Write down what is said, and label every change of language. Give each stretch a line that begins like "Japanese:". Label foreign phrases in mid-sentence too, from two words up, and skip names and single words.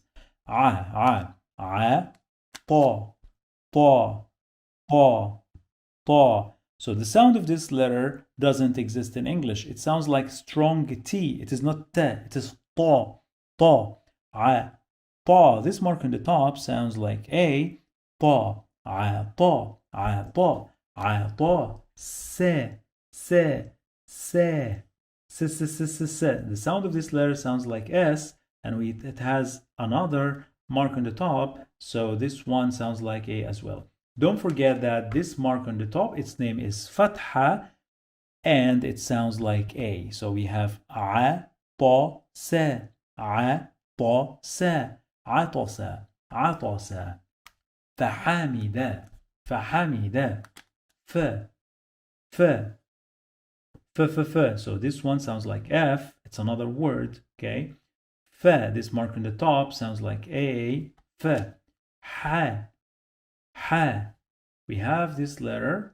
Arabic: Ta, ta, ta.
English: So the sound of this letter doesn't exist in English. It sounds like strong T. It is not T, it is ta, ta.
Arabic: Ta.
English: This mark on the top sounds like A.
Arabic: Ta, ta, ta. Se.
English: The sound of this letter sounds like S, and it has another mark on the top, so this one sounds like A as well. Don't forget that this mark on the top, its name is Fatha, and it sounds like A. So we have A, ta, sa, A, ta, sa,
Arabic: عطس, عطس, فحمد, فحمد, f.
English: So this one sounds like F. It's another word, okay? F, this mark on the top sounds like A. F. Ha. We have this letter.